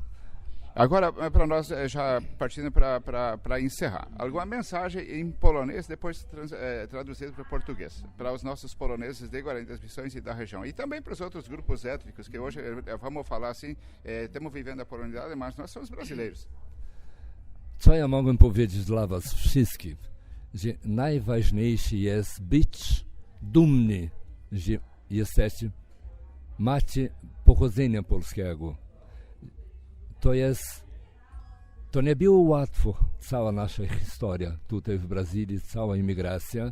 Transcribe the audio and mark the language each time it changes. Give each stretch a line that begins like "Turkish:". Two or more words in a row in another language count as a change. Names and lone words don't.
Portuguese: Agora, para nós, já partindo para encerrar, alguma mensagem em polonês, depois traduzido para português, para os nossos poloneses de Guarani das Missões e da região, e também para os outros grupos étnicos, que hoje, vamos falar assim, estamos vivendo a polonidade, mas nós somos brasileiros.
Polish: Co ja mogłem powiedzieć dla was wszystkich, że najważniejsze jest być dumni, że macie pochodzenia polskiego. To nie było łatwo, cała nasza historia tutaj w Brazylii, cała imigracja.